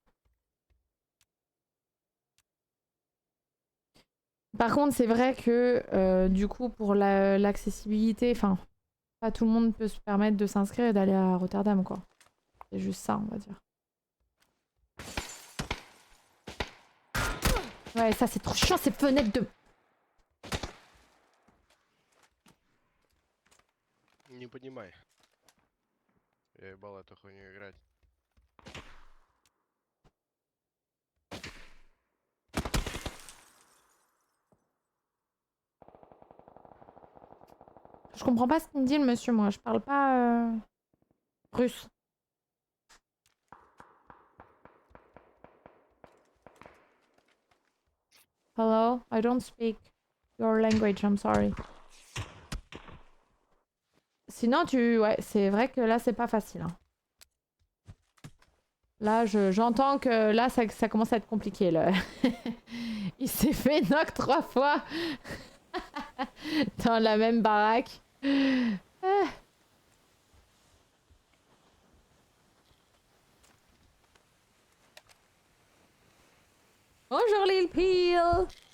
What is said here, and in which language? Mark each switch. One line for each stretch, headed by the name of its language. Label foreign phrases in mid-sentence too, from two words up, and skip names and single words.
French: Par contre, c'est vrai que du coup, pour l'accessibilité, enfin, pas tout le monde peut se permettre de s'inscrire et d'aller à Rotterdam, quoi. C'est juste ça, on va dire. Ouais, ça, c'est trop chiant, ces fenêtres de...
Russian: Не понимай. Я ебал эту хуйню играть.
French: Je comprends pas ce qu'il me dit, le monsieur, moi. Je parle pas russe.
English: Hello? I don't speak your language, I'm sorry.
French: Sinon, ouais, c'est vrai que là, c'est pas facile. Hein. Là, j'entends que là, ça commence à être compliqué. Là. Il s'est fait knock 3 fois dans la même baraque. Ah. Bonjour Lil Peel.